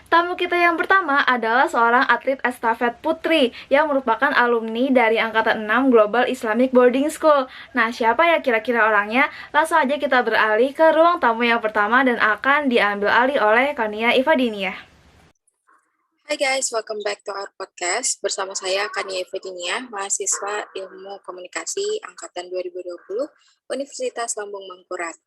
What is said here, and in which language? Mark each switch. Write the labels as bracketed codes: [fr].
[id] Tamu kita yang pertama adalah seorang atlet estafet putri yang merupakan alumni dari Angkatan 6 Global Islamic Boarding School. Nah, siapa ya kira-kira orangnya? Langsung aja kita beralih ke ruang tamu yang pertama dan akan diambil alih oleh Kania Ifadiniah. [en] Hai guys, welcome back to our podcast. [id] Bersama saya Kania Ifadinia, mahasiswa Ilmu Komunikasi Angkatan 2020 Universitas Lambung Mangkurat.